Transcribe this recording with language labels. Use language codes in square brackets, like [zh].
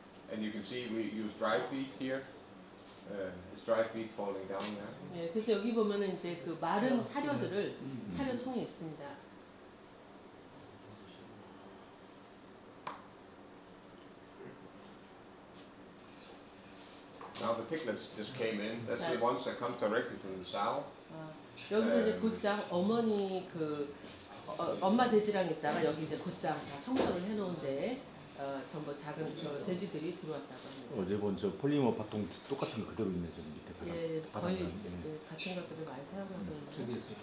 [en] And you can see we use dry feed here. It's dry feed falling down there. [ko] 예, 그래서 여기 보면은 이제 그 마른 사료들을 사료통에 있습니다. [en] Now the piglets just came in. That's the ones that come directly from the sow. [ko] 여기서 이제 곧장 어머니 그 엄마 돼지랑 있다가 여기 이제 곧장 다 청소를 해놓은데 전부 작은 저 돼지들이 들어왔다고 합니다. 어제 본 저 폴리머 바통 똑같은 거 그대로 있네 저기 밑에 바닥. 예, 거의 예. 같은 것들을 많이 사용하고 있는데.